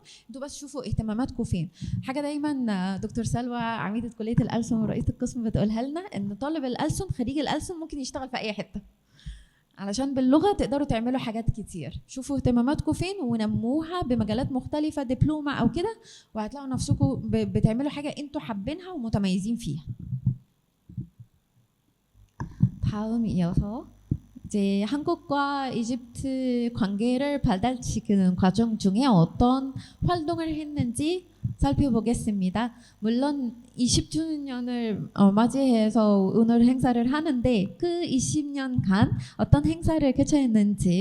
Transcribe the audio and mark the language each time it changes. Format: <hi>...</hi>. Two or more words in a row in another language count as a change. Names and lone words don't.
<ar>انتوا بس شوفوا اهتماماتكم فين. حاجة دايما دكتور سلوى عميدة كلية الألسن ورئيسة القسم بتقولها لنا، ان طالب الألسن خريج الألسن ممكن يشتغل في أي حتة، علشان باللغة تقدروا تعملوا حاجات كتير. شوفوا اهتماماتكم فين ونموها بمجالات مختلفة، دبلومة أو كده، وهتلاقوا نفسكم بتعملوا حاجة انتوا حابينها ومتميزين فيها.</ar> <ko>다음 이어서 이제 한국과 이집트 관계를 발달시키는 과정 중에 어떤 활동을 했는지 살펴보겠습니다. 물론 20주년을 맞이해서 오늘 행사를 하는데 그 20년간 어떤 행사를 개최했는지</ko>